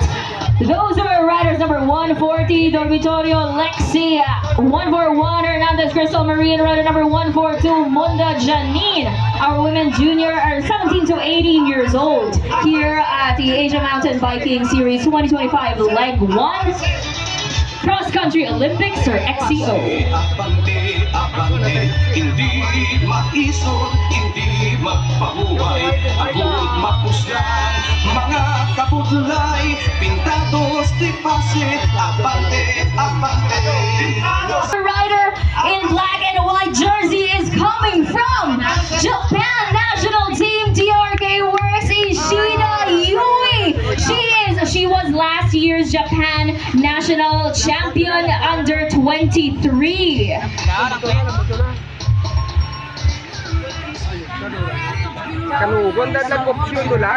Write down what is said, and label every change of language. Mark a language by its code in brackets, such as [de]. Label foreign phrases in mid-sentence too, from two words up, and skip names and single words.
[en] Those are riders number 140, Dormitorio Lexi, 141, Hernandez Crystal Marie, rider number 142, Munda Janine. Our women junior are 17 to 18 years old here at the Asia Mountain Biking Series 2025 Leg 1 Cross Country Olympics or XCO. [hil] Abante, abante, hindi maisod, hindi magpahuway, agud mapuslan, mga kabudlay, pintados di pase, abante, abante. [en] The rider in black and white jersey is coming from Japan National Team TRK Works, Ishida Yui. She was last year's Japan National Champion under 23. [hil] Kanugon dadlag option doon.